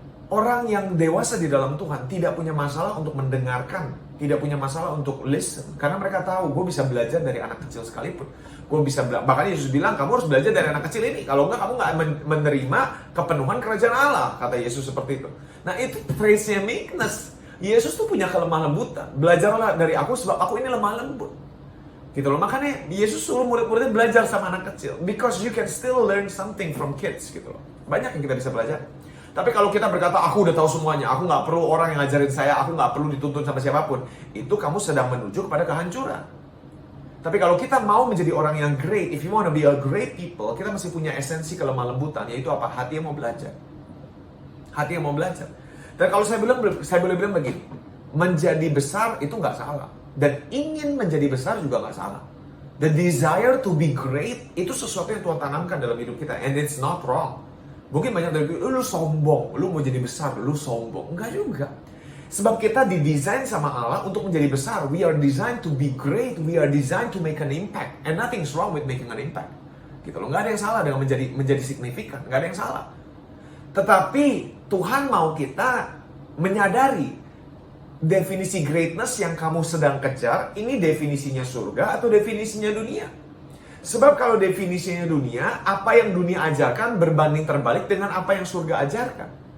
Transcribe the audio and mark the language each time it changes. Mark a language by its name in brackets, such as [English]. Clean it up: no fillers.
[Indonesian] Orang yang dewasa di dalam Tuhan tidak punya masalah untuk mendengarkan, tidak punya masalah untuk listen, karena mereka tahu gue bisa belajar dari anak kecil sekalipun. Gue bisa bahkan Yesus bilang kamu harus belajar dari anak kecil ini, kalau enggak kamu nggak menerima kepenuhan kerajaan Allah, kata Yesus seperti itu. Nah itu trace-nya meekness. Yesus tuh punya kelemah lembutan. Belajarlah dari aku sebab aku ini lemah lembut. Gitu loh. Makanya Yesus suruh murid-muridnya belajar sama anak kecil. [English] Because you can still learn something from kids [Indonesian] gitu loh. Banyak yang kita bisa belajar. Tapi kalau kita berkata aku udah tahu semuanya, aku nggak perlu orang yang ngajarin saya, aku nggak perlu dituntun sama siapapun, itu kamu sedang menuju kepada kehancuran. Tapi kalau kita mau menjadi orang yang great, [English] if you want to be a great people, [Indonesian] kita mesti punya esensi kelemah lembutan, yaitu apa? Hati yang mau belajar. Hati yang mau belajar. Dan kalau saya boleh bilang begini, menjadi besar itu nggak salah. Dan ingin menjadi besar juga nggak salah. [English] The desire to be great [Indonesian] itu sesuatu yang Tuhan tanamkan dalam hidup kita. [English] And it's not wrong. [Indonesian] Mungkin banyak dari lu sombong, lu mau jadi besar, lu sombong. Enggak juga. Sebab kita didesain sama Allah untuk menjadi besar. [English] We are designed to be great. We are designed to make an impact. And nothing's wrong with making an impact. [Indonesian] Gitu loh. Nggak ada yang salah dengan menjadi signifikan. Nggak ada yang salah. Tetapi Tuhan mau kita menyadari definisi greatness yang kamu sedang kejar, ini definisinya surga atau definisinya dunia. Sebab kalau definisinya dunia, apa yang dunia ajarkan berbanding terbalik dengan apa yang surga ajarkan.